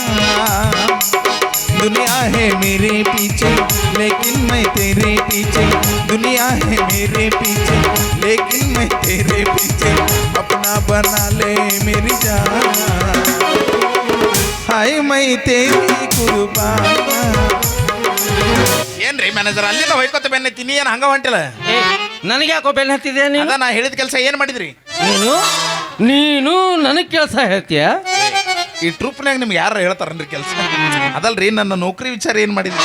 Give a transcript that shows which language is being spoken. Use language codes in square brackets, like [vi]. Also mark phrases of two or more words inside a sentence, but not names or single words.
[hi] दुनिया है मेरे पीछे लेकिन मैं तेरे पीछे, दुनिया है मेरे पीछे लेकिन मैं तेरे पीछे, अपना बना ले मेरी जान, हाय मैं तेरी कुर्बान। [kn] ಏನ್ರಿ ಮ್ಯಾನೇಜರ್ ಅಲ್ಲಿಂದ ಹೋಯ್ಕೋತ ಬೆನ್ನತ್ತೀನಿ ಏನು ಹಂಗ ಹೊಂಟಿಲ್ಲ? ನನಗೆ ಯಾಕೋ ಬೆನ್ನ ಹತ್ತಿದೆ ನೀನು? ಅದ ನಾ ಹೇಳಿದ ಕೆಲಸ ಏನು ಮಾಡಿದ್ರಿ ನೀನು ನೀನು ನನಗೆ ಕೆಲಸ ಹೇಳ್ತೀಯ? ಈ ಟ್ರೂಪ್ನಾಗ ನಿಮ್ಗೆ ಯಾರು ಹೇಳ್ತಾರನ್ರಿ ಕೆಲಸ? ಅದಲ್ರಿ ನನ್ನ ನೌಕರಿ ವಿಚಾರ ಏನು ಮಾಡಿದ್ರಿ?